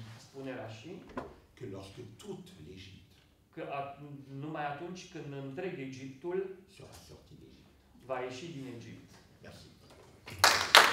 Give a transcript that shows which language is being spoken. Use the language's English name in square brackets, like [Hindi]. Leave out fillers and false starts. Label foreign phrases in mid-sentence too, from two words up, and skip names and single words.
[Romanian] spune Rashi, [French] que lorsque toute l'Égypte [Romanian] că numai atunci când întreg Egiptul [French] sera sortie d'Égypte. [Romanian] va ieși din Egipt. [French] Merci.